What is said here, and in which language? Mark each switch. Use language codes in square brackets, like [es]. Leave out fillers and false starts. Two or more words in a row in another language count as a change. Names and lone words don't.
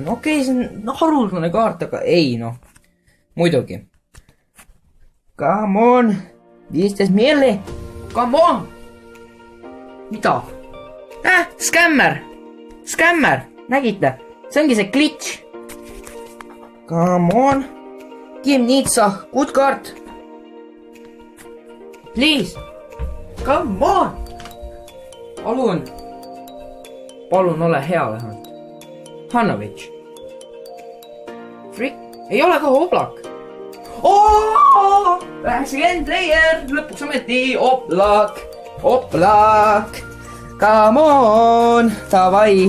[et] Okei, see on haruldane kaart, aga ei noh. [en] Muidugi. Come on! 15 milli! Come on! Mida? [et] Skämmer! Skämmer! Nägite? See ongi see glitch. [en] Come on! Kim Nitsa, good card! Please! Come on! Palun! [et] Palun ole hea vähemalt. Hanovitš. Frick. Ei ole ka Oblak. 90 player. Lõpuks ometi Oblak. [en] Oblak. Come on. Davai.